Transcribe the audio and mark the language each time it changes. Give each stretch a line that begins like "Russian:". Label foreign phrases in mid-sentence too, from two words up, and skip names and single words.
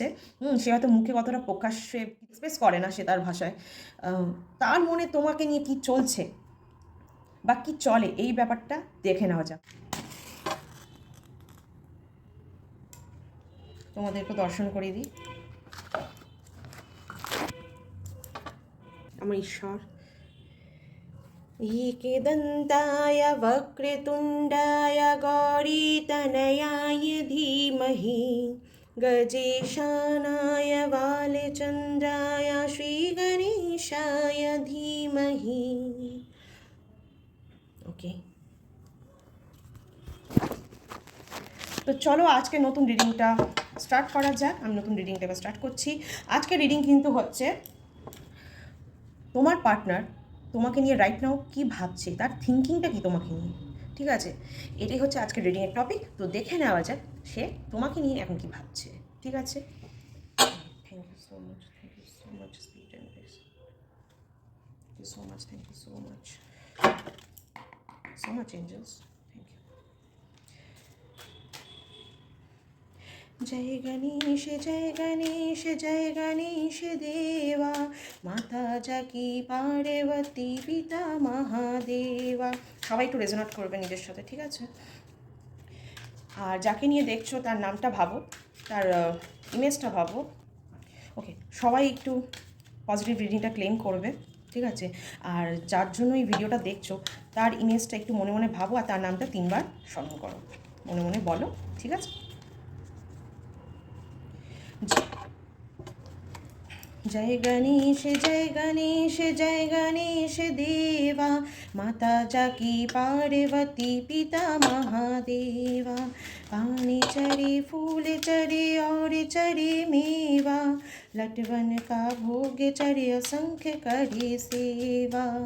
Bangla: সে হয়তো মুখে কতটা প্রকাশ্যে এক্সপ্রেস করে না, সে তার ভাষায়, তার মনে তোমাকে নিয়ে কি চলছে বা কি চলে, এই ব্যাপারটা দেখে নেওয়া যাক। তোমাদেরকে দর্শন করিয়ে দিই। আমার ঈশ্বর।
Sanskrit: एकदन्ताय वक्रतुण्डाय गौरीतनयाय धीमहि गजेशानाय बालचन्द्राय श्रीगणेशाय धीमहि।
Bangla: ওকে, তো চলো আজকে নতুন রিডিংটা স্টার্ট করা যাক। আমি নতুন রিডিংটা এবার স্টার্ট করছি। আজকে রিডিং কিন্তু হচ্ছে তোমার পার্টনার তোমাকে নিয়ে
English: right now
Bangla: কী ভাবছে, তার থিঙ্কিংটা কী তোমাকে নিয়ে, ঠিক আছে? এটাই হচ্ছে আজকের রিডিংয়ের টপিক। তো দেখে নেওয়া যাক সে তোমাকে নিয়ে এখন কী ভাবছে, ঠিক আছে?
English: Thank you so much, thank you so much speed and grace, thank you so much, thank you so much, so much angels, thank you.
Hindi: जय गणेश जय गणेश जय गणेश देवा, माता जाकी पार्वती पिता महादेवा।
Bangla: সবাই একটু রেজোনেট করবে নিজের সাথে, ঠিক আছে? আর যাকে নিয়ে দেখছো তার নামটা ভাবো, তার ইমেজটা ভাবো। ওকে, সবাই একটু
English: positive readingটা
Bangla: ক্লেম করবে, ঠিক আছে? আর যার জন্য এই ভিডিওটা দেখছো তার ইমেজটা একটু মনে মনে ভাবো, আর তার নামটা 3 বার স্মরণ করো, মনে মনে বলো, ঠিক আছে?
Hindi: जय गणेश जय गणेश जय गणेश देवा, माता जाकी पार्वती पिता महादेवा। पानी चढ़े फूल चढ़े और चढ़े मेवा, लटवन का भोग चढ़े असंख्य करे सेवा।